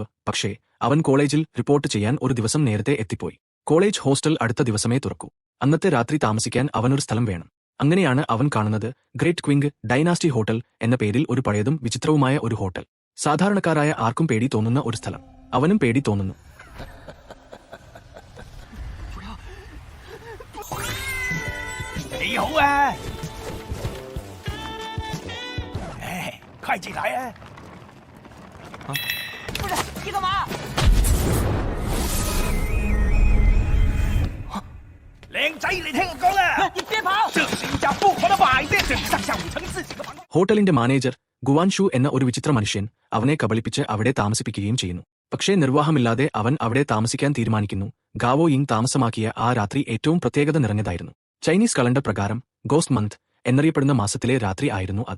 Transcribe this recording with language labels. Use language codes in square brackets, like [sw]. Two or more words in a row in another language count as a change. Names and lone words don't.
[ml] പക്ഷേ അവൻ കോളേജിൽ റിപ്പോർട്ട് ചെയ്യാൻ ഒരു ദിവസം നേരത്തെ എത്തിപ്പോയി. കോളേജ് ഹോസ്റ്റൽ അടുത്ത ദിവസമേ തുറക്കൂ. അന്നത്തെ രാത്രി താമസിക്കാൻ അവനൊരു സ്ഥലം വേണം. അങ്ങനെയാണ് അവൻ കാണുന്നത് ഗ്രേറ്റ് ക്വിങ് ഡൈനാസ്റ്റി ഹോട്ടൽ എന്ന പേരിൽ ഒരു പഴയതും വിചിത്രവുമായ ഒരു ഹോട്ടൽ. സാധാരണക്കാരായ ആർക്കും പേടി തോന്നുന്ന ഒരു സ്ഥലം. അവനും പേടി തോന്നുന്നു. [zh] 你好啊！哎，快进来啊！啊，不是你干嘛？靓仔，你听我讲啊！你别跑！这是一家不好的摆店，这里上下五层自己的房。 [ml] ഹോട്ടലിന്റെ മാനേജർ ഗുവാൻഷു എന്ന ഒരു വിചിത്ര മനുഷ്യൻ അവനെ കബളിപ്പിച്ച് അവിടെ താമസിപ്പിക്കുകയും ചെയ്യുന്നു. പക്ഷേ നിർവാഹമില്ലാതെ അവൻ അവിടെ താമസിക്കാൻ തീരുമാനിക്കുന്നു. ഗാവോ യിങ് താമസമാക്കിയ ആ രാത്രി ഏറ്റവും പ്രത്യേകത നിറഞ്ഞതായിരുന്നു. ചൈനീസ് കലണ്ടർ പ്രകാരം [en] ghost month [ml] എന്നറിയപ്പെടുന്ന മാസത്തിലെ രാത്രി ആയിരുന്നു അത്.